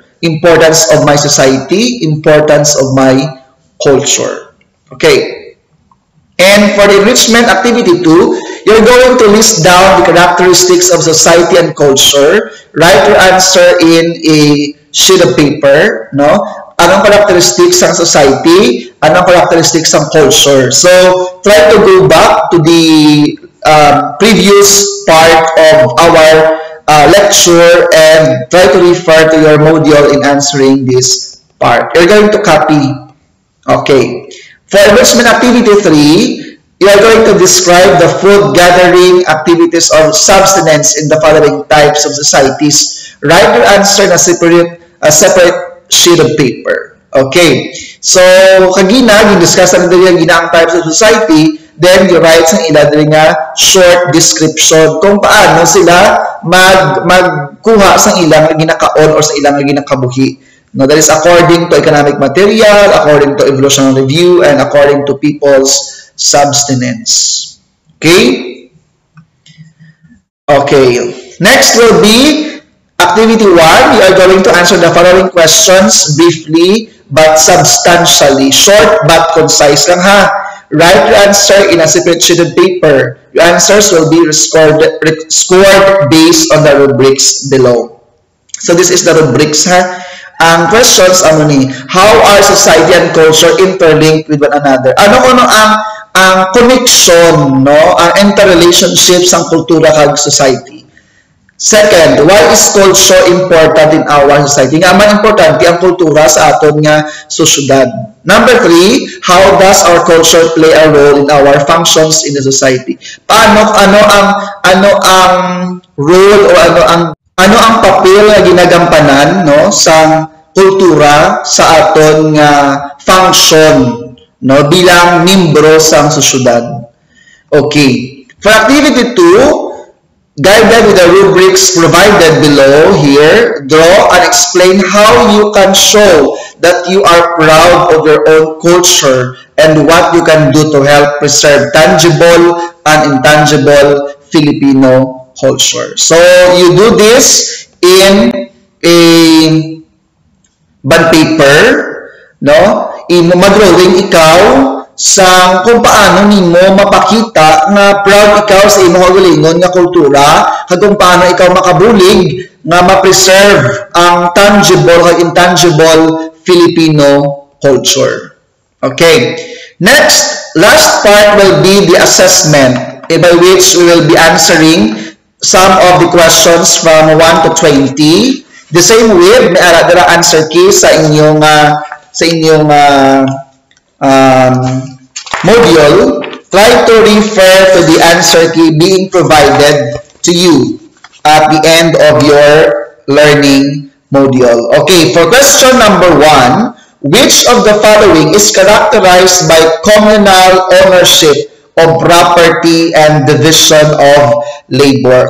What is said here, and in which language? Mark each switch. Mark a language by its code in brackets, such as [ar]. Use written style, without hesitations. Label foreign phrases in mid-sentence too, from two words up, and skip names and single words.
[en] Importance of my society, importance of my culture. Okay. And for the enrichment activity 2, you're going to list down the characteristics of society and culture. Write your answer in a sheet of paper, no? [tl] Anong characteristics ng society? Anong characteristics ng culture? [en] So, try to go back to the previous part of our lecture and try to refer to your module in answering this part. You're going to copy. Okay. For enrichment activity 3, you are going to describe the food gathering activities or subsistence in the following types of societies. Write your answer in a separate sheet of paper. Okay. So, [hil] kagina, gin-discuss na nila ang [en] types of society, [hil] then you write sa ila nga [en] short description [hil] kung paano sila magkuha sa ilang ginakaon or sa ilang ginakabuhi. [en] No, that is according to economic material, according to evolutionary review, and according to people's subsistence. Okay? Okay. Next will be activity 1. You are going to answer the following questions briefly but substantially. Short but concise lang ha. Write your answer in a separate sheet of paper. Your answers will be scored based on the rubrics below. So this is the rubrics ha. [hil] Ang questions ano ni, [en] how are society and culture interlinked with one another? [hil] Ano ang connection, no? Ang interrelationships ang kultura kag society. [en] Second, why is culture important in our society? [hil] Nga man importante ang kultura sa aton nga sosyedad. [en] Number 3, how does our culture play a role in our functions in the society? [hil] Ano ang role o ano ang papel na ginagampanan, no, sa kultura sa aton nga function, no, bilang membro sa sosyedad. [en] Okay. For activity 2, guided with the rubrics provided below here, draw and explain how you can show that you are proud of your own culture and what you can do to help preserve tangible and intangible Filipino culture. So you do this in a bond paper, no? [hil] Imo madrawing ikaw sa kung paano nimo mapakita nga proud ikaw sa imong kaugalingon nga kultura, kag kung paano ikaw makabulig nga ma-preserve ang tangible o [en] intangible Filipino culture. Okay. Next, last part will be the assessment, by which we will be answering some of the questions from 1 to 20. The same way, [hil] may ara [en] answer key [hil] sa inyong module. [en] Try to refer to the answer key being provided to you at the end of your learning module. Okay, for question number 1, which of the following is characterized by communal ownership of property and division of labor?